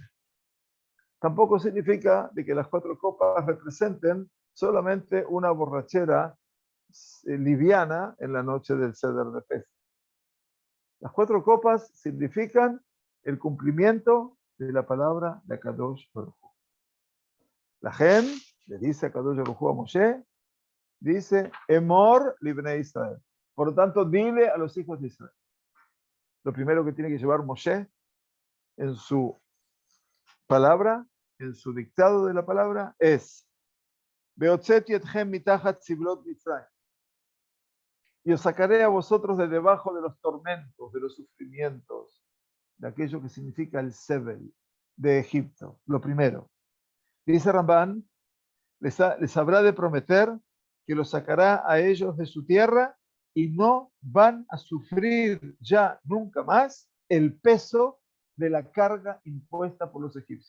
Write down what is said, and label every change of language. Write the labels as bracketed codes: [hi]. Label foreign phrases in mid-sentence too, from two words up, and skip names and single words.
[es] Tampoco significa de que las 4 copas representen solamente una borrachera liviana en la noche del Seder de Pesach. Las 4 copas significan el cumplimiento de la palabra de [he] קדוש ברוך הוא. [es] La gente le dice a [he] קדוש ברוך הוא [es] a Moshe, dice, [he] אמור לבני ישראל. [es] Por lo tanto, dile a los hijos de Israel. Lo primero que tiene que llevar Moshe en su palabra, en su dictado de la palabra, es [he] והוצאתי אתכם מתחת סבלות מצרים. [es] Y os sacaré a vosotros de debajo de los tormentos, de los sufrimientos, de aquello que significa el Sebel de Egipto. Lo primero. Dice Ramban, les habrá de prometer que los sacará a ellos de su tierra y no van a sufrir ya nunca más el peso de la carga impuesta por los egipcios.